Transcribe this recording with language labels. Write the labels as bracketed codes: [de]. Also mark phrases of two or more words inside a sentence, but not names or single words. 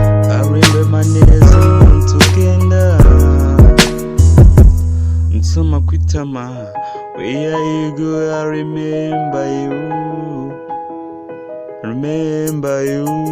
[en] I remember [rw] neza umunsi ugenda, nsoma ku itama, [en] where you go, I remember you, remember you.